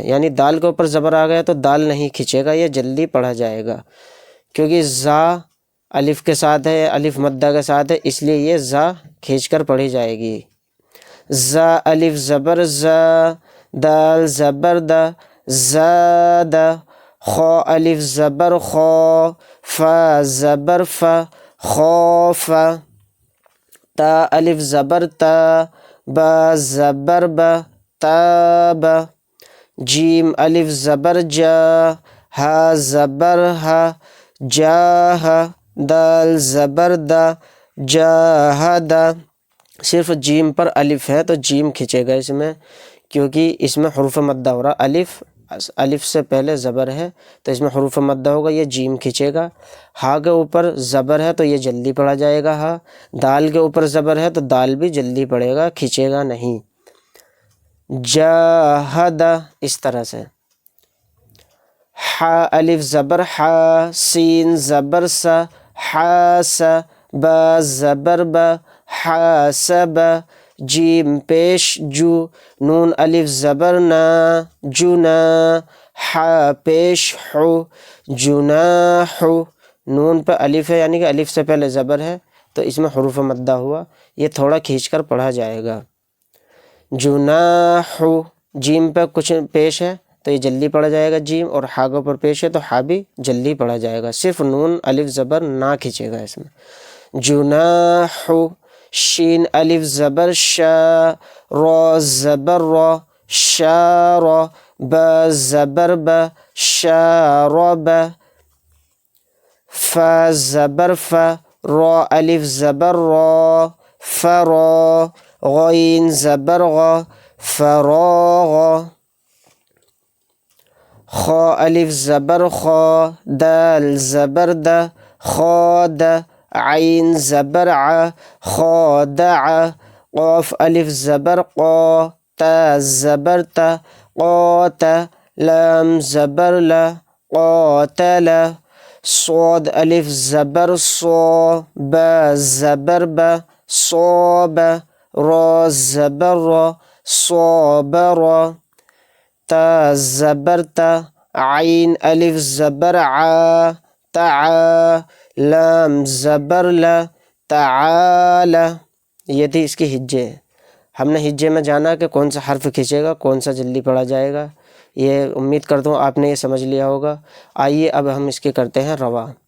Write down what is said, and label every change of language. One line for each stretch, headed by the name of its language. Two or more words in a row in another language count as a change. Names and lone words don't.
Urdu: یعنی دال کے اوپر زبر آ گیا تو دال نہیں کھینچے گا، یہ جلدی پڑھا جائے گا، کیونکہ زا الف کے ساتھ ہے، الف مدہ کے ساتھ ہے، اس لیے یہ زا کھینچ کر پڑھی جائے گی. زا الف زبر ز، دال زبر د، زاد، خو الف زبر خو، فا زبر ف، خوف، تا الف زبر تا، با زبر ب، تاب، جیم الف زبر جا، ہا زبر ہا، جاہ، دال زبر دا، جاہد. صرف جیم پر الف ہے تو جیم کھنچے گا اس میں، کیونکہ اس میں حروف مدہ ہو رہا، الف سے پہلے زبر ہے تو اس میں حروف مدہ ہوگا، یہ جیم کھنچے گا. ہا کے اوپر زبر ہے تو یہ جلدی پڑھا جائے گا ہا، دال کے اوپر زبر ہے تو دال بھی جلدی پڑھے گا، کھنچے گا نہیں. جاہد، اس طرح سے. حا الف زبر حا، سین زبر سا، حاس، با زبر با، حاسب، جیم پیش جو، نون الف زبر نا، جنا، حا پیش حو، جناح. نون پہ الف ہے یعنی کہ الف سے پہلے زبر ہے تو اس میں حروف مدہ ہوا، یہ تھوڑا کھینچ کر پڑھا جائے گا. جناح، جیم پہ کچھ پیش ہے تو یہ جلدی پڑھا جائے گا جیم، اور ہا کے اوپر پیش ہے تو ہا بھی جلدی پڑھا جائے گا، صرف نون الف زبر نہ کھینچے گا اس میں. جناح، شین الف زبر شا، را زبر را، شار، با زبر با، شارب، فا زبر فا، را الف زبر را، فرا، غین زبر غا، فراغ، خا الف زبر خا، دال زبر دا، خاد، عین زبر ع، خادع، قاف الف زبر قا، تا زبر تا، قات، لام زبر لا، قاتل، صاد الف زبر صا، با زبر با، صاب، را زبر را، صابر، تا زبر تا، عین الف زبر عا، تعا، لام زبر لا، تعال. یہ تھی اس کی ہجے. ہم نے ہجے میں جانا کہ کون سا حرف کھینچے گا، کون سا جلدی پڑھا جائے گا. یہ امید کرتا ہوں آپ نے یہ سمجھ لیا ہوگا. آئیے اب ہم اس کے کرتے ہیں روا.